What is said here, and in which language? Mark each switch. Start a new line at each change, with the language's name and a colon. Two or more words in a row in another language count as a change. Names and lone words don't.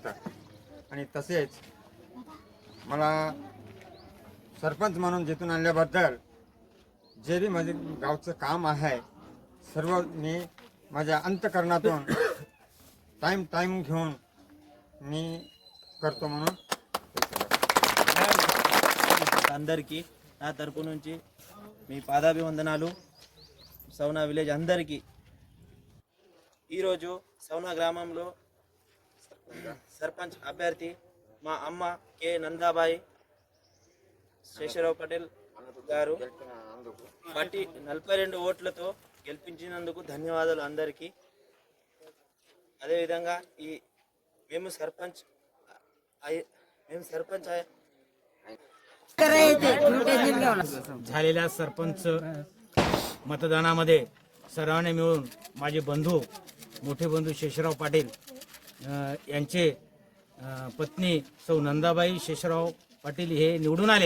Marathi: आणि तसेच मला सरपंच म्हणून जिथून आणल्याबद्दल जे बी माझे गावचं काम आहे सर्व मी माझ्या अंतकरणातून टाइम घेऊन मी करतो म्हणून
Telugu: అందరికీ నా తరపు నుంచి మీ పాదాభివందనాలు। సౌనా విలేజ్ అందరికీ ఈరోజు సౌనా గ్రామంలో సర్పంచ్ అభ్యర్థి మా అమ్మ కే నందాబాయి శేషరావు పటేల్ గారు 42 ఓట్లతో గెలిపించినందుకు ధన్యవాదాలు అందరికీ। అదేవిధంగా మేము సర్పంచ్
Marathi: झालेल्या सरपंच मतदानामध्ये सर्वांनी मिळून माझे बंधू मोठे बंधू शेषराव पाटील यांचे पत्नी सौ नंदाबाई शेषराव पाटील हे निवडून आलेत।